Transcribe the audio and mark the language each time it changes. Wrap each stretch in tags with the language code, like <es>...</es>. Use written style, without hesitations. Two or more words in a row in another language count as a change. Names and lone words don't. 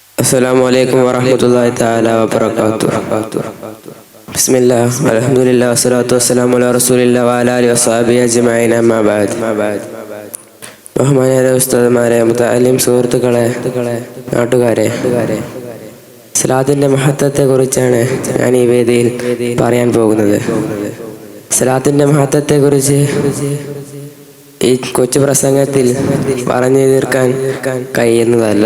<ar>السلام عليكم ورحمة الله تعالى وبركاته. بسم الله والحمد لله والصلاة والسلام على رسول الله وعلى آله وصحبه أجمعين أما بعد.</ar> <ml>ബഹുമാനിയായ ഉസ്താദുമാരെ, മുതഅല്ലിം സുഹൃത്തുക്കളെ, നാട്ടുകാരെ, സലാത്തിൻ്റെ മഹത്വത്തെക്കുറിച്ചാണ് ഞാൻ ഈ വേദിയിൽ പറയാൻ പോകുന്നത്. സലാത്തിൻ്റെ മഹത്വത്തെക്കുറിച്ച് ഈ കൊച്ചു പ്രസംഗത്തിൽ പറഞ്ഞു തീർക്കാൻ കഴിയുന്നതല്ല.</ml>